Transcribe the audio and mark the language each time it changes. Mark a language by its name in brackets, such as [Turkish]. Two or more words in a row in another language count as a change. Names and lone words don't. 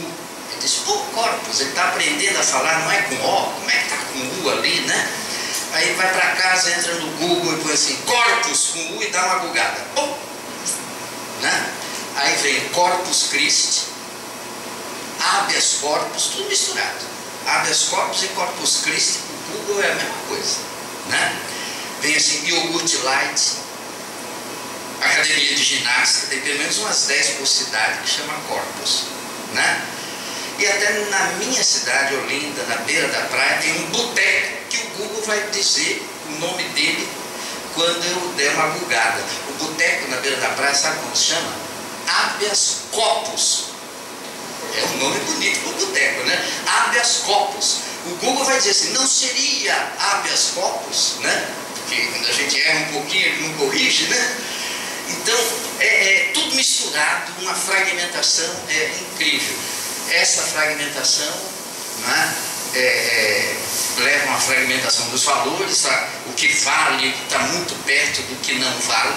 [Portuguese] Ele diz, pô, corpus, ele está aprendendo a falar, não é com O, como é que está com U ali, né? Aí vai para casa, entra no Google e põe assim, corpus com U e dá uma bugada. Pô, né? Aí vem Corpus Christi, [Latin] habeas corpus, [Portuguese] tudo misturado. [Latin] Habeas corpus e Corpus Christi, [Portuguese] o Google é a mesma coisa, né? Vem assim, iogurte light, academia de ginástica, tem pelo menos umas 10 por cidade que chama Corpus, né? E até na minha cidade, Olinda, na beira da praia, tem um boteco que o Google vai dizer o nome dele quando eu der uma bugada. O boteco na beira da praia, sabe como se chama? [Latin] Habeas corpus. [Portuguese] É um nome bonito para o boteco, né? [Latin] Habeas corpus. [Portuguese] O Google vai dizer assim, não seria [Latin] habeas corpus, [Portuguese] né? Porque quando a gente erra um pouquinho, ele não corrige, né? Então, tudo misturado, uma fragmentação incrível. Essa fragmentação, né, leva a uma fragmentação dos valores, o que vale, o que está muito perto do que não vale.